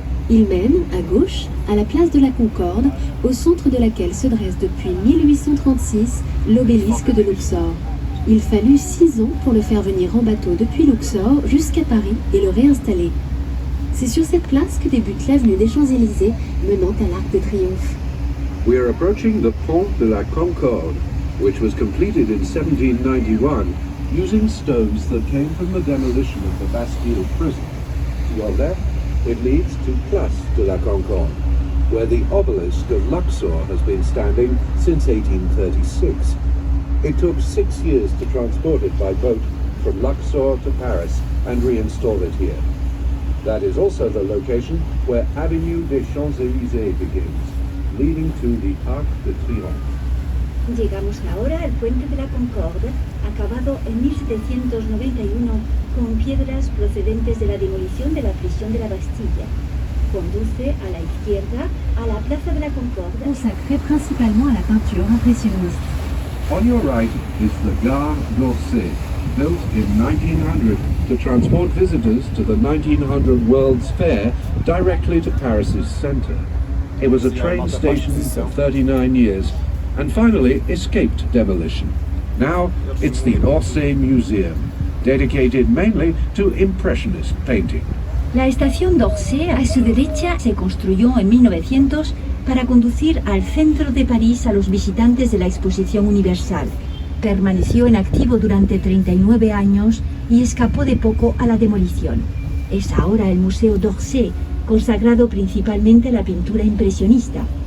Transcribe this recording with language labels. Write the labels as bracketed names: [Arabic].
[French] Il mène, à gauche, à la place de la Concorde, au centre de laquelle se dresse depuis 1836 l'obélisque de Luxor. Il fallut 6 ans pour le faire venir en bateau depuis Luxor jusqu'à Paris et le réinstaller. C'est sur cette place que débute l'avenue des Champs-Élysées menant à l'Arc de Triomphe. [English] We are approaching the Pont de la Concorde, which was completed in 1791 using stones that came from the demolition of the Bastille prison. To your left, it leads to Place de la Concorde, where the obelisk of Luxor has been standing since 1836. It took 6 years to transport it by boat from Luxor to Paris and reinstall it here. That is also the location where Avenue des Champs-Élysées begins, leading to the Arc de Triomphe. [Spanish] Llegamos ahora al puente de la Concorde, acabado en 1791 con piedras procedentes de la demolición de la prisión de la Bastilla. Conduce a la izquierda a la Plaza de la Concorde, [French] Consacré principalement à la peinture impressionniste. [English] On your right is the Gare d'Orsay, built in 1900 to transport visitors to the 1900 World's Fair directly to Paris's centre. It was a train station for 39 years and finally escaped demolition. Now it's the Orsay Museum, dedicated mainly to Impressionist painting. [Spanish] La estación d'Orsay a su derecha se construyó en 1900 para conducir al centro de París a los visitantes de la Exposición Universal. Permaneció en activo durante 39 años y escapó de poco a la demolición. Es ahora el Museo d'Orsay, consagrado principalmente a la pintura impresionista.